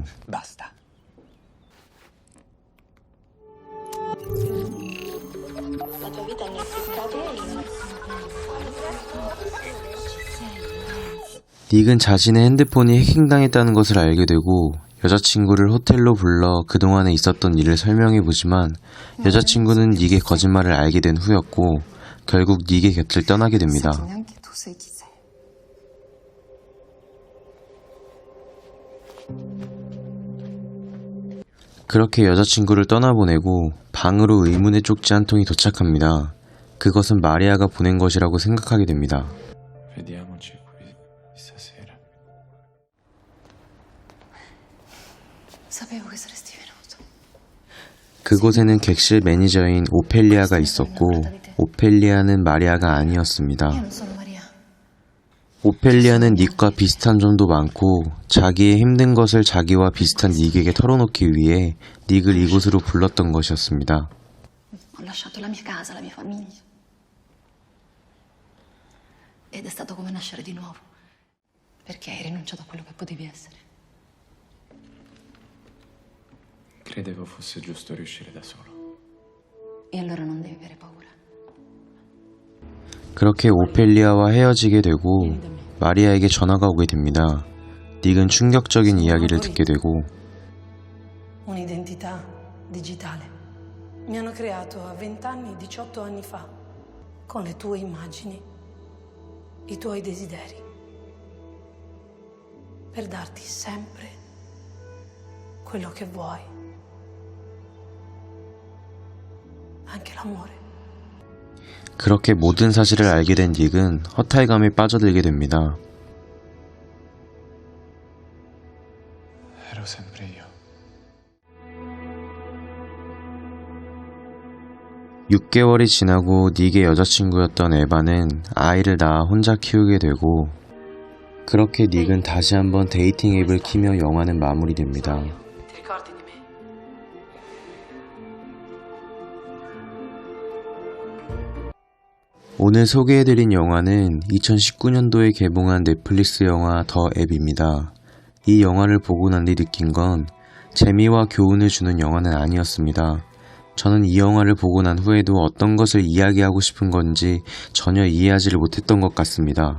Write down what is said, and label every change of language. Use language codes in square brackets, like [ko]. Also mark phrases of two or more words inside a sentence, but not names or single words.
[it] Basta. La tua vita nel peccato. [ko] 닉은 자신의 핸드폰이 해킹당했다는 것을 알게 되고 여자친구를 호텔로 불러 그동안에 있었던 일을 설명해보지만 여자친구는 닉의 거짓말을 알게 된 후였고 결국 닉의 곁을 떠나게 됩니다. [it] Neanche tu sai chi sei. [ko] 그렇게 여자친구를 떠나보내고 방으로 의문의 쪽지 한 통이 도착합니다. 그것은 마리아가 보낸 것이라고 생각하게 됩니다. [it] Vediamoci qui stasera. Sapevo che saresti venuto. [ko] 그곳에는 객실 매니저인 오펠리아가 있었고 오펠리아는 마리아가 아니었습니다. [it] Io non sono Maria. [ko] 오펠리아는 닉과 비슷한 점도 많고 자기의 힘든 것을 자기와 비슷한 닉에게 털어놓기 위해 닉을 이곳으로 불렀던 것이었습니다. [it] Ho lasciato la mia casa, la mia famiglia. Ed è stato come nascere di nuovo. Perché hai rinunciato a quello che potevi essere. Credevo fosse giusto riuscire da solo. E allora non devi avere paura. [ko] 그렇게 오펠리아와 헤어지게 되고 마리아에게 전화가 오게 됩니다. 닉은 충격적인 이야기를 듣게 되고 [it] Un'identità digitale. Mi hanno creato a 20 anni, 18 anni fa, con le tue immagini, i tuoi desideri, per darti sempre quello che vuoi, anche l'amore. [ko] 그렇게 모든 사실을 알게 된 닉은 허탈감에 빠져들게 됩니다. [it] Ero sempre io. [ko] 6개월이 지나고 닉의 여자친구였던 에바는 아이를 낳아 혼자 키우게 되고 그렇게 닉은 다시 한번 데이팅 앱을 키며 영화는 마무리됩니다. [it] Ti ricordi di me? [ko] 오늘 소개해드린 영화는 2019년도에 개봉한 넷플릭스 영화 더 앱입니다. 이 영화를 보고 난 뒤 느낀 건 재미와 교훈을 주는 영화는 아니었습니다. 저는 이 영화를 보고 난 후에도 어떤 것을 이야기하고 싶은 건지 전혀 이해하지를 못했던 것 같습니다.